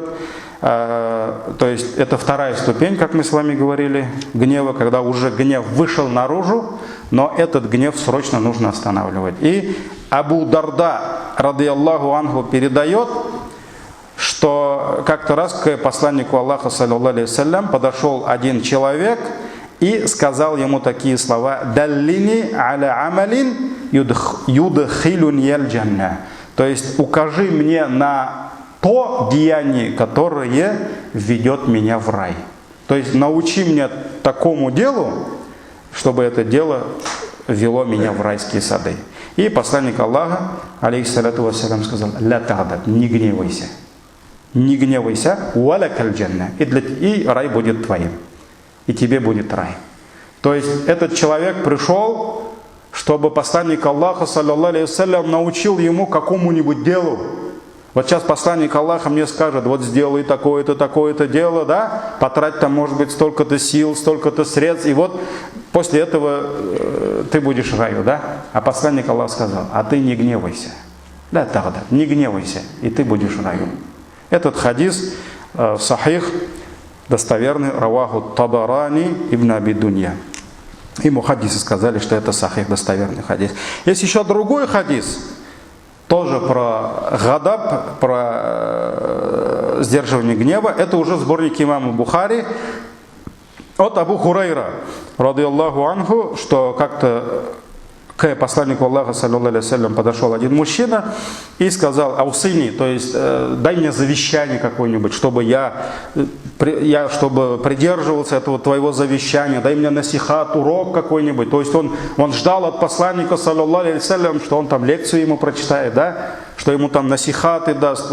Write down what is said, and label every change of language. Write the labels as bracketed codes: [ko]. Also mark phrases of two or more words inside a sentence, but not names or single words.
[ru] То есть это вторая ступень, как мы с вами говорили, гнева, когда уже гнев вышел наружу, но этот гнев срочно нужно останавливать. И Абу Дарда, [ar] رضي الله عنه, [ru] передает, что как-то раз к посланнику Аллаха, [ar] صلى الله عليه وسلم, [ru] подошел один человек и сказал ему такие слова: [ar] «دلني على عمل يدخلني الجنة». [ru] То есть укажи мне на то деяние, которое ведет меня в рай. То есть научи меня такому делу, чтобы это дело вело меня в райские сады. И посланник Аллаха, [ar] عليه الصلاة والسلام, [ru] сказал: [ar] «لا تغضب», [ru] не гневайся. Не гневайся, [ar] «ولك الجنة», [ru] и рай будет твоим. И тебе будет рай. То есть этот человек пришел, чтобы посланник Аллаха, [ar] صلى الله عليه وسلم, [ru] научил ему какому-нибудь делу. Вот сейчас посланник Аллаха мне скажет: вот сделай такое-то, такое-то дело, да, потрать там, может быть, столько-то сил, столько-то средств, и вот после этого ты будешь в раю, да? А посланник Аллаха сказал: а ты не гневайся. Да, тогда, не гневайся, и ты будешь в раю. Этот хадис сахих, достоверный, раваху Табарани ибн Аби Дунья. И мухаддисы сказали, что это сахих, достоверный хадис. Есть еще другой хадис, тоже про гадаб, про сдерживание гнева. Это уже сборник имама Бухари от Абу Хурайра, [ar] رضي الله عنه, [ru] что как-то к посланнику Аллаха, [ar] صلى الله عليه وسلم, [ru] подошел один мужчина и сказал: аусини, то есть дай мне завещание какое-нибудь, чтобы я чтобы придерживался этого твоего завещания, дай мне насихат, урок какой-нибудь. То есть он ждал от посланника, [ar] صلى الله عليه وسلم, [ru] что он там лекцию ему прочитает, да, что ему там насихаты даст.